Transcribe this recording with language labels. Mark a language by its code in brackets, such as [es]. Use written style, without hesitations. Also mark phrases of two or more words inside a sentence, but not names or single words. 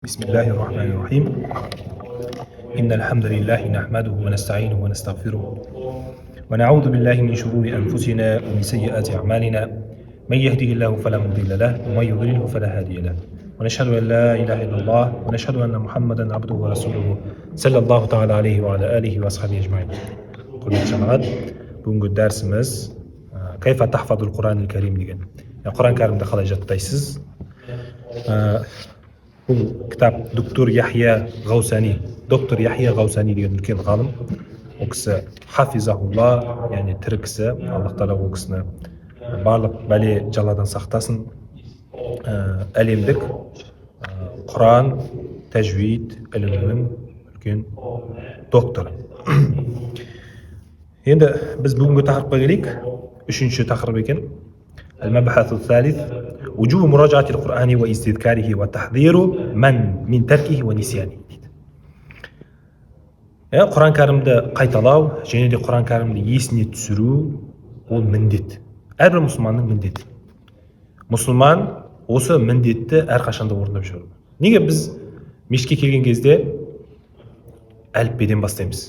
[ar] بسم الله الرحمن الرحيم إن الحمد لله نحمده ونستعينه ونستغفره ونعوذ بالله من شرور أنفسنا ومن سيئات أعمالنا من يهده الله فلا مضل له ومن يضلله فلا هادي له ونشهد أن لا إله إلا الله ونشهد أن محمدا عبده ورسوله صلى الله تعالى عليه وعلى آله وأصحابه أجمعين. [kk] Құрметті жамағат, бүгінгі дәрісіміз [ar] كيف تحفظ القرآن الكريم [kk] деген. Құран кәрімді қалай жаттайсыз? Бұл кітап доктор Яхия Ғаусани деген үлкен ғалым. Ол кісі хафизахулла, яғни тірі кісі. Аллах тағала ол кісіні барлық бәле жаладан сақтасын. Әлемдік Құран тәжвид ілімінің үлкен докторы. Енді біз бүгінгі тақырыпқа келейік. Үшінші тақырып екен. [ar] المبحث الثالث وجوب مراجعة القرآن واستذكاره وتحذير من تركه ونسيانه. [kk] Құран кәрімді қайталау және де Құран кәрімді есіне түсіру ол міндет. Әрбір мұсылманның міндеті. Мұсылман осы міндетті әрқашанда орындап жүру. Неге біз мешітке келген кезде әліппеден бастаймыз?